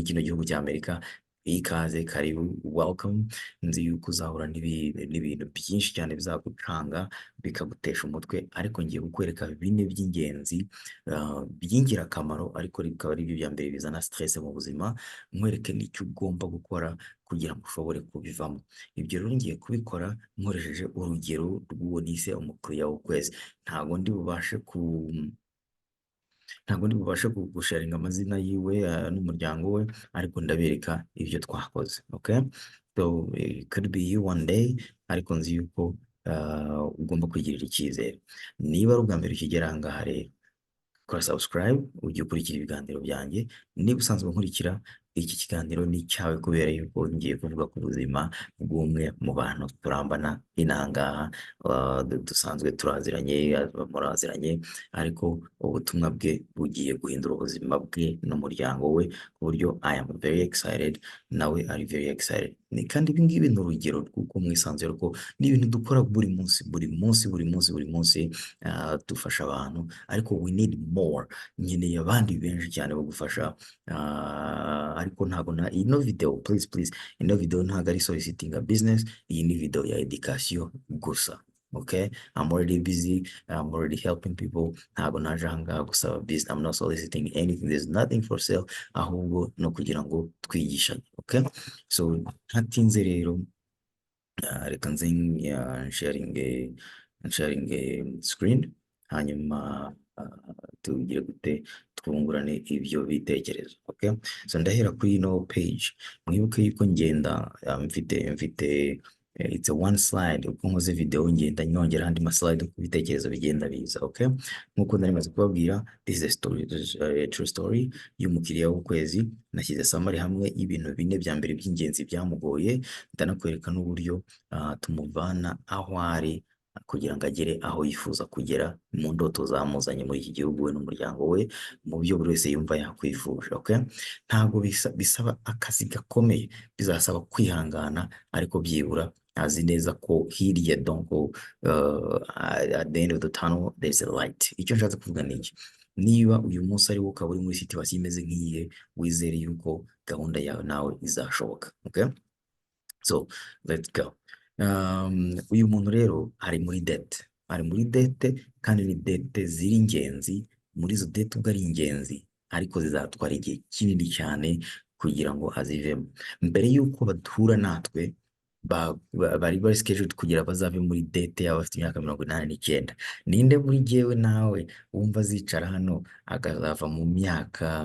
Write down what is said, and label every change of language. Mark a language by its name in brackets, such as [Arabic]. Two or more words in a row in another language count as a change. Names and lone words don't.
[Kinyarwanda] kino gihugu cya Amerika ikaze karibu welcome nzi yuko uzahura n'ibintu byinshi cyane bizagucanga bikagutesha umutwe ariko ngiye kukwereka bine by'ingenzi by'ingirakamaro ariko bikaba ari byo bya mbere bizana stress mu buzima nkwereke n'icyo ugomba gukora kugira ngo ushobore kubivamo ibyo rero ngiye kubikora nkoresheje urugero rw'uwo nise umukiriya w'ukwezi ntabwo ndi bubashe gusharinga amazina yiwe n'umuryango we ariko ndabereka ibyo twakoze [English] okay so it could be you one day [Kinyarwanda] ariko nzi yuko ugomba kwigirira icyizere niba ari ubwa mbere ukigera aha ngaha rero kora subscribe ujye ukurikira ibiganiro byanjye niba usanzwe nkurikira iki kiganiro ni cyawe kubera yuko ngiye kuvuga ku buzima bw'umwe mu bantu turambana inangaha dusanzwe muraziranye ariko ubutumwa bwe bugiye guhindura ubuzima bwe n'umuryango we ku buryo [English] I am very excited [Kinyarwanda] nawe ari [English] very excited [Kinyarwanda] kandi ibi ngibi ni urugero rw'uko mwisanzure ko ni ibintu dukora buri munsi dufasha abantu ariko [English] we need more [Kinyarwanda] nkeneye abandi benshi cyane bo gufasha ariko ntabwo ino video please ino video ntabwo ari [English] soliciting a business [Kinyarwanda] iyi ni video ya education gusa [English] okay I'm already busy I'm already helping people [Kinyarwanda] ntabwo naje ahangaha gusaba business [English] I'm not soliciting anything there's nothing for sale [Kinyarwanda] ahubwo no kugira ngo twigishanye [English] okay so [Kinyarwanda] ntatinze rero reka nze [English] sharing screen [Kinyarwanda] hanyuma tugire gute twungurane ibyo bitekerezo [English] okay so [Kinyarwanda] ndahera kuri ino page mwibuke yuko ngenda mfite [English] it's a one slide [Kinyarwanda] uko nkoze video ngenda nyongera andi ma slide uko ibitekerezo bigenda biza okay nkuko nari maze kubabwira [English] this is a true story [Kinyarwanda] y'umukiriya w'ukwezi nashyize summary hamwe ibintu bine bya mbere by'ingenzi byamugoye ndanakwereka n'uburyo tumuvana aho ari kugira ngo agere aho yifuza kugera mu ndoto zamuzanye muri iki gihugu we n'umuryango we mu byo buri wese yumva yakwifuje okay ntabwo bisaba akazi gakomeye bizasaba kwihangana ariko byibura azi neza ko hirya donc [English] at the end of the tunnel there's a light [Kinyarwanda] icyo nshatse kuvuga ni iki niba uyu munsi ari wo ukaba uri muri situation imeze nk'iyihe wizere yuko gahunda yawe nawe izashoboka [English] okay so let's go [Kinyarwanda] uyu muntu rero ari muri dette kandi ni dette ziri ingenzi muri izo dette ubwo ari ingenzi ariko zizatwara igihe kinini cyane kugira ngo azivemo mbere y'uko badhura natwe bari scheduled kugira bazave muri dette yabo afite imyaka 89 ninde muri jewe nawe wumva zicara hano akazava mu myaka